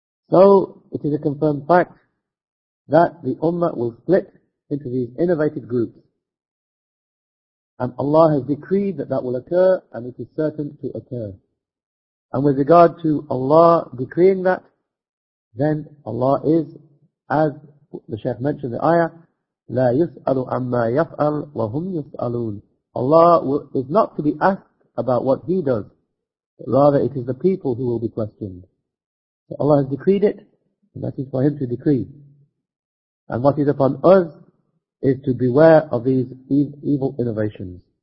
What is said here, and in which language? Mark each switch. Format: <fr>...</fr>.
<en>So it is a confirmed fact that the ummah will split into these innovative groups. And Allah has decreed that that will occur and it is certain to occur. And with regard to Allah decreeing that, then Allah is as the Sheikh mentioned the ayah,</en> <ar>لا يسأل عما يفعل وهم يسألون.</ar> <en>Allah is not to be asked about what He does, but rather it is the people who will be questioned. So Allah has decreed it, and that is for Him to decree. And what is upon us is to beware of these evil innovations.</en>